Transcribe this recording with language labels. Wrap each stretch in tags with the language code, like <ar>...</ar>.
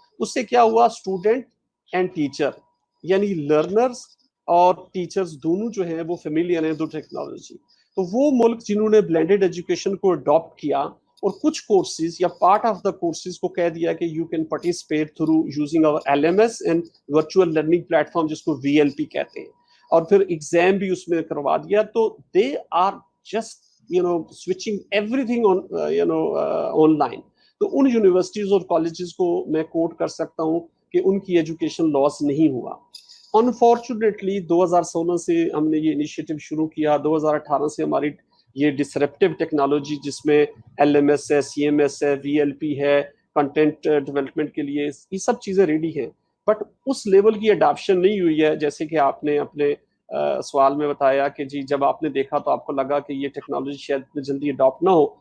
<ur>اس سے کیا ہوا، اسٹوڈنٹ اینڈ ٹیچر یعنی لرنرز اور ٹیچرز دونوں جو ہیں وہ فیملیئر ہیں دو ٹیکنالوجی. تو وہ ملک جنہوں نے بلینڈڈ ایجوکیشن کو اڈاپٹ کیا اور کچھ کورسز یا پارٹ آف دا کورسز کو کہہ دیا کہ</ur> <en>you can participate through using our LMS and virtual learning platform,</en> <ur>جس کو VLP کہتے ہیں، اور پھر ایگزام بھی اس میں کروا دیا.</ur> <en>تو they are just switching everything online.</en> <ur>تو ان یونیورسٹیز اور کالجز کو میں کوٹ کر سکتا ہوں کہ ان کی ایجوکیشن لاس نہیں ہوا. انفارچونیٹلی 2016 سے ہم نے یہ انیشیٹو شروع کیا، 2018 سے ہماری یہ ڈسرپٹیو ٹیکنالوجی جس میں LMS ہے، CMS ہے، VLP ہے، کنٹینٹ ڈیولپمنٹ کے لیے، یہ سب چیزیں ریڈی ہیں، بٹ اس لیول کی اڈاپشن نہیں ہوئی ہے جیسے کہ آپ نے اپنے سوال میں بتایا کہ جی جب آپ نے دیکھا تو آپ کو لگا کہ یہ ٹیکنالوجی شاید اتنی جلدی اڈاپٹ نہ ہو.</ur>